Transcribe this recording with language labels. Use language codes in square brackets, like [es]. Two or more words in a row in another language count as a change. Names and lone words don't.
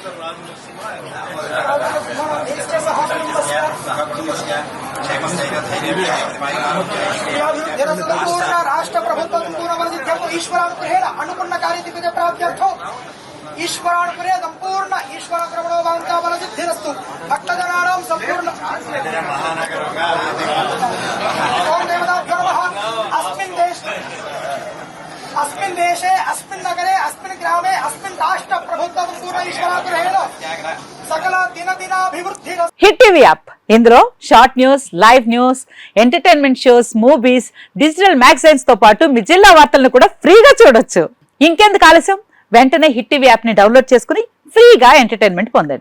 [sa] సహ కుటుంబస్య సంపూర్ణ రాష్ట్ర ప్రభుత్వ సంపూర్ణ ఈశ్వరానుగ్రహేణ అనుకున్న కార్యదిగ్విజయ ప్రాప్త్యర్థం ఈశ్వరానుగ్రహే సంపూర్ణ ఈశ్వరానుగ్రహణో వాంఛా బలసిద్ధిరస్తు భక్తజనానాం సంపూర్ణ ఓం దేవతాభ్యో నమః. अस्मिन् देशे अस्मिन् नगरे अस्मिन् ग्रामे अस्मिन् राष्ट्र ప్రభుత్వ సంపూర్ణ ఈశ్వరానుగ్రహేణ సకల దినదినాభివృద్ధి. [te] హిట్ టీవీ యాప్ ఇందులో షార్ట్ న్యూస్, లైవ్ న్యూస్, ఎంటర్టైన్మెంట్ షోస్, మూవీస్, డిజిటల్ మ్యాగజైన్స్ తో పాటు మీ జిల్లా వార్తలను కూడా ఫ్రీగా చూడొచ్చు. ఇంకెందుకు ఆలస్యం, వెంటనే హిట్ టీవీ యాప్ ని డౌన్లోడ్ చేసుకుని ఫ్రీగా ఎంటర్టైన్మెంట్ పొందండి.